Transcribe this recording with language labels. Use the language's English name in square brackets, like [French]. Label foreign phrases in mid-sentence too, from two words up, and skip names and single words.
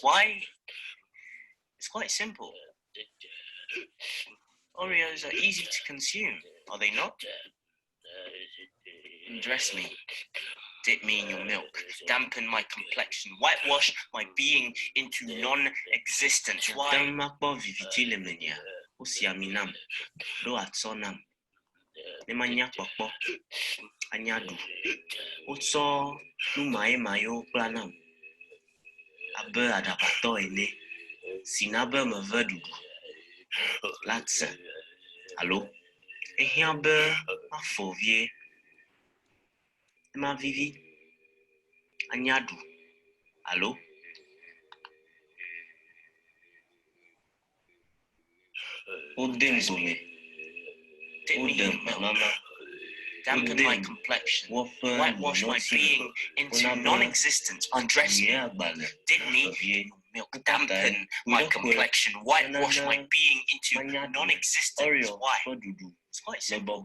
[English] Why? It's quite simple. Oreos are easy to consume, are they not? Undress me, dip me in your milk, dampen my complexion, whitewash my being into non-existence. Why? [Ewe] Nemanya kpɔkpɔ anyadu wotsɔ numayemayewo kpla nam abe aɖabatɔ ene si na be meve ɖuɖu la tse alo ehiã be afɔ vie emavivi anyadu alo wodem zome wodem mama [English] dampen my complexion, whitewash my being into non-existence. Undress me, dip me in your milk, dampen my complexion, whitewash my being into non-existence. Why? It's quite simple.